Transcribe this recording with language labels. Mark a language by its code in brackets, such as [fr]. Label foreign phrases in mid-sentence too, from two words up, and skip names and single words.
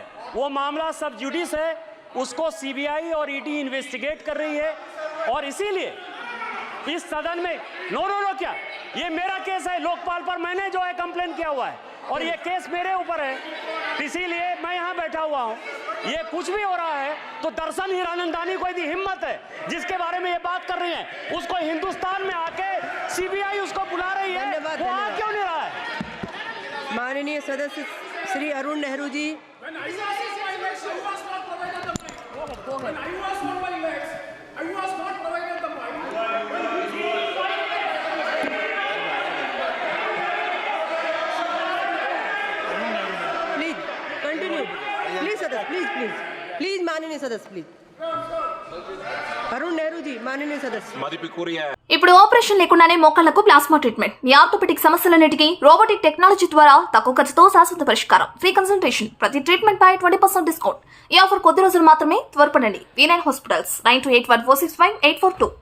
[hi] वो मामला सब जुडिस है, उसको सीबीआई और ईडी इन्वेस्टिगेट कर रही है और इसीलिए इस सदन में नो क्या ये मेरा केस है, लोकपाल पर मैंने जो है कंप्लेन किया हुआ है और ये केस मेरे ऊपर है, इसीलिए मैं यहाँ बैठा हुआ हूँ। ये कुछ भी हो रहा है तो दर्शन हीरानंदानी को यदि हिम्मत है जिसके बारे में ये बात कर रही है, उसको हिंदुस्तान में आके सीबीआई उसको बुला रही है, धन्यवाद, वो आ धन्यवाद। क्यों नहीं रहा है? माननीय सदस्य श्री अरुण नेहरू जी [en] When I was on my legs, I was not provided the mic. When I was on my legs, I was not provided the mic. please continue [hi] प्लीज सदस्य प्लीज माननीय सदस्य प्लीज अरुण नेहरू जी माननीय सदस्य [te] ఇప్పుడు ఆపరేషన్ లేకుండానే మోకాళ్లకు [en] plasma treatment [te] మీ ఆర్థోపెటిక్ సమస్యలన్నిటికీ [en] robotic technology [te] ద్వారా తక్కువ ఖర్చుతో శాశ్వత పరిష్కారం [en] free consultation [te] ప్రతి ట్రీట్మెంట్ పై 20% డిస్కౌంట్ ఈ ఆఫర్ కొద్ది రోజులు మాత్రమే త్వరపడండి V9 హాస్పిటల్స్ 9281465842